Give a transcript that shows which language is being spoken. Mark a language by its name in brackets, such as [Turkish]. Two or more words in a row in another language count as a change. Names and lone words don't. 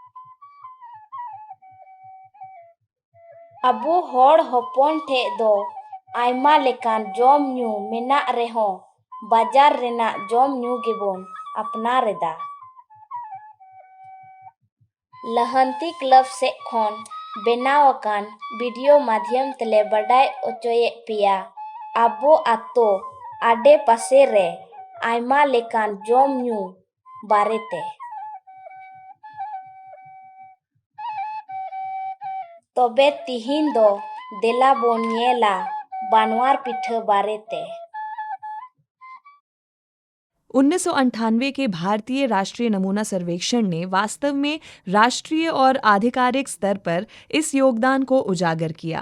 [Santali] आबो हर हपन ठे दो आयमा लेकान जम न्यू मेनाक रेहो बाजार रेना जम न्यू गेबोन अपनार एदा। लहंती क्लब से खन बेनाव अकान वीडियो माध्यम तेले बडाय ओचोये पिया आबो आतो आडे पासे रे आयमा लेकान जम न्यू बारेते। तबे तिहिन दो देला बोन नेला बानवार पिठा बारेते। [Hindi] 1998 के भारतीय राष्ट्रीय नमूना सर्वेक्षण ने वास्तव में राष्ट्रीय और आधिकारिक स्तर पर इस योगदान को उजागर किया।